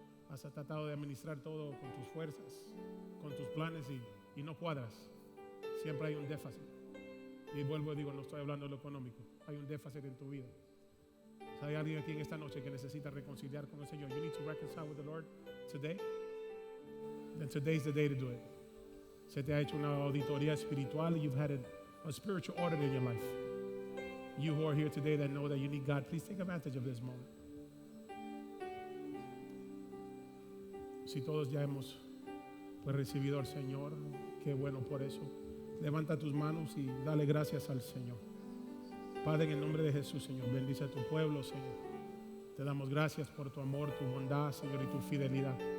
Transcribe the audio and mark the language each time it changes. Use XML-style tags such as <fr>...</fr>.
<es>Has tratado de administrar todo con tus fuerzas, con tus planes y no cuadras. Siempre hay un déficit. Y vuelvo y digo, no estoy hablando de lo económico. Hay un déficit en tu vida. Si hay alguien aquí en esta noche que necesita reconciliar con el Señor,</es> <en>you need to reconcile with the Lord today, then today is the day to do it.</en> <es>Se te ha hecho una auditoría espiritual.</es> <en>You've had a spiritual audit in your life. You who are here today that know that you need God, please take advantage of this moment.</en> <es>Si todos ya hemos recibido al Señor, qué bueno por eso. Levanta tus manos y dale gracias al Señor. Padre, en el nombre de Jesús, Señor, bendice a tu pueblo, Señor. Te damos gracias por tu amor, tu bondad, Señor, y tu fidelidad.</es>